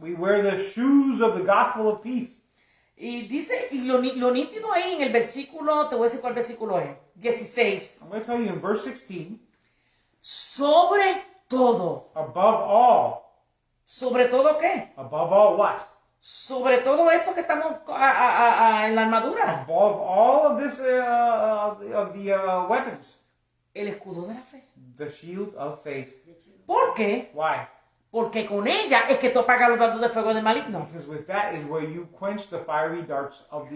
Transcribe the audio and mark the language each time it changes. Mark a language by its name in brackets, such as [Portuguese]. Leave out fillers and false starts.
[English] We wear the shoes of the gospel of peace. [Spanish] Y dice, y lo nítido ahí en el versículo, te voy a decir cuál versículo es, 16, [English] I'm going to tell you in verse 16, [Spanish] sobre todo. [English] Above all. [Spanish] ¿Sobre todo qué? [English] Above all what? [Spanish] Sobre todo esto que estamos en la armadura. [English] Above all of this, of the weapons. [Spanish] El escudo de la fe. [English] The shield of faith. [Spanish] ¿Por qué? [English] Why? [Spanish] Porque con ella es que tú apagas los dardos de fuego del maligno. [English] Because with that is where you quench the fiery darts of the